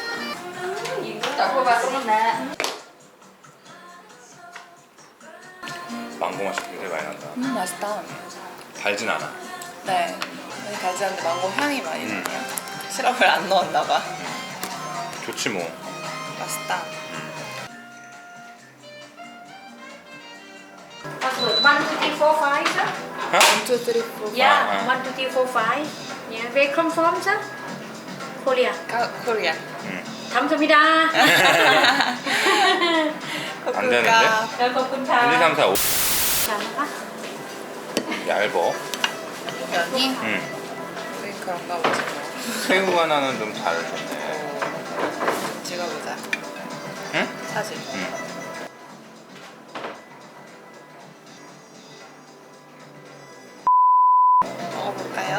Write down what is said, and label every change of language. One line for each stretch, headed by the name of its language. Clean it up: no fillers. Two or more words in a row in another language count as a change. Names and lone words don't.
Korean: 망고 맛이 굉장히 많이 난다. 맛있다. 달진 않아. 네. 많이 달지 않는데 망고 향이 많이 나네요. 시럽을 안 넣었나 봐. 좋지 뭐. 맛있다.
English: Password 1, 2, 3, 4, 5, sir.
Korean: 어? 1, 2, 3, 4.
English: Yeah, 1, 2, 3, 4, 5. Yeah, where come from, sir? Korea.
Korean: 코리아. 감사합니다. 안 되는데?
Thai: ขอบคุณค่ะ 1, 2, 3, 4, 5.
Korean: 잘가? 얇어. 면이? 응. 우리 그런가 보지 뭐. 새우 하나는 좀 잘 줬네. 찍어보자. 응? 사진. 응. 먹어볼까요?